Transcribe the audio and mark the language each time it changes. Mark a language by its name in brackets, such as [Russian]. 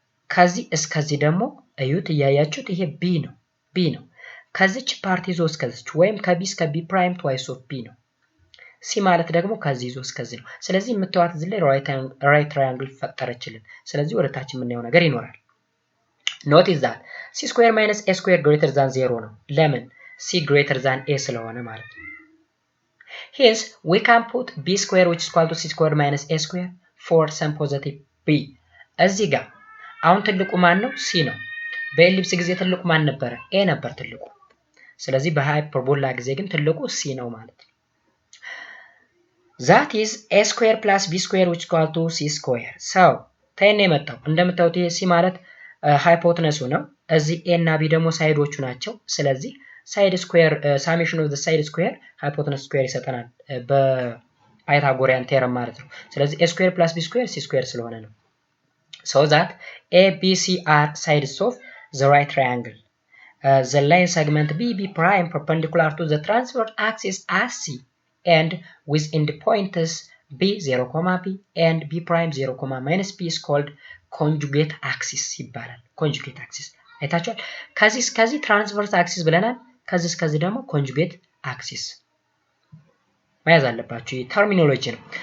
[Amharic] ከዚህ እስከዚህ ደግሞ እዩት፣ እያያችሁት ይሄ b ነው። ከዚች ፓርት ይዞ እስከዚች ወይም ከb እስከ b ፕራይም twice of b ነው። c ማለት ደግሞ ከዚህ ይዞ እስከዚህ ነው። ስለዚህ የምታዩት እዚህ ላይ ራይት ትራያንግል ፈጠረችልን። ስለዚህ ወደታች የምናየው ነገር ይኖራል። [English] ኖቲስ ዛት c ስኩዌር ማይነስ a ስኩዌር ግሬተር ዛን 0 [Amharic] ነው። ለምን? c ግሬተር ዛን a ስለሆነ ማለት ነው። [English] Hence, we can put b square which is equal to c square minus a square for some positive b. [Amharic] እዚህ ጋር አሁን ትልቁ ማን ነው? c ነው። በኤሊፕስ ጊዜ ትልቁ ማን ነበረ? a ነበር ትልቁ። ስለዚህ በሃይፐርቦላ ጊዜ ግን ትልቁ c ነው ማለት ነው። [English] That is a square plus b square which is equal to c square. [Amharic] So, ታይነ የመጣው እንደምታዩት ይሄ c ማለት ሃይፖተነሱ ነው። እዚህ a እና b ደግሞ ሳይዶቹ ናቸው። ስለዚህ ሳይድ ስኩዌር ሳሜሽን ኦፍ ዘ ሳይድ ስኩዌር ሃይፖተነስ ስኩዌር ይሰጠናል በፓይታጎሪያን ቴረም ማለት ነው። ስለዚህ a ስኩዌር + b ስኩዌር c ስኩዌር ስለሆነ ነው። [English] so that a b c are sides of the right triangle. The line segment b prime perpendicular to the transverse axis as c and with endpoints b 0, b and b prime 0, minus b is called conjugate axis [Amharic] ይባላል። conjugate axis አይታችኋል። ከዚህ እስከዚህ ትራንስቨርስ አክሲስ ብለናል። ከዚህ እስከዚህ ደግሞ ኮንጁጌት አክሲስ መያዝ አለባችሁ። ይሄ ተርሚኖሎጂ ነው።